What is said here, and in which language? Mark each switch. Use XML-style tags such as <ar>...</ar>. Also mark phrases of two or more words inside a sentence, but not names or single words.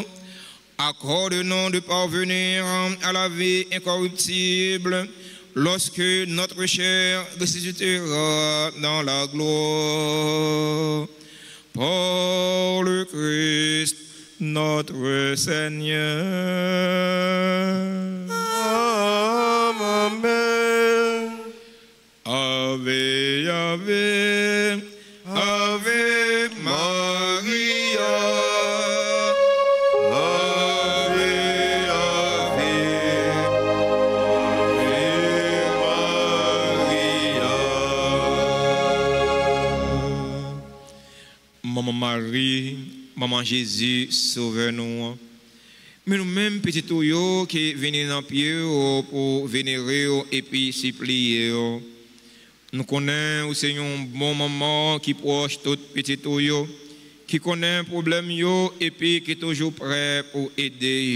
<fr>Accorde-nous de parvenir à la vie incorruptible lorsque notre chair ressuscitera dans la gloire. Par le Christ, notre Seigneur. Amen.</fr> <la>Ave, Ave, Ave Maria. Ave, Ave, Ave Maria.</la> <fr>Maman Marie, Maman Jésus, sauvez-nous. Mais nous-mêmes, petits touillots qui viennent dans pied pour vénérer et puis supplier. Nous connaissons, Seigneur, un bon maman qui proche tout petit touillots, qui connaît un problème et puis qui est toujours prêt pour aider.</fr>